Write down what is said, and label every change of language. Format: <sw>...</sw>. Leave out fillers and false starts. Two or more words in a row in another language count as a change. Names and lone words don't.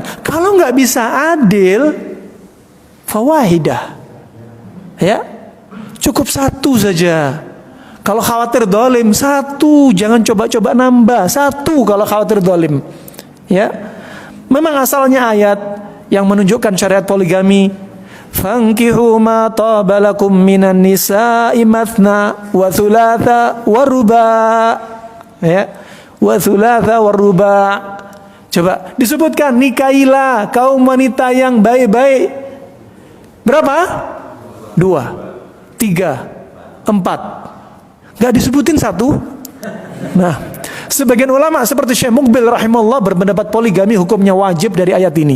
<id>Kalau nggak bisa adil, fawahidah. Ya. Cukup 1 saja. Kalau khawatir dolim, 1, jangan coba-coba nambah. 1 kalau khawatir dolim. Ya, memang asalnya ayat yang menunjukkan syariat poligami.</id> <ar>فانكحوا ما طاب لكم من النساء مثنى وثلاث ورباع'. Ya, وثلاث ورباع'.</ar> <id>Coba disebutkan, nikahilah kaum wanita yang baik-baik. Berapa? 2, 3, 4. Gak disebutin 1. Nah, sebagian ulama seperti Syekh Muqbil rahimahullah berpendapat poligami hukumnya wajib dari ayat ini.</id>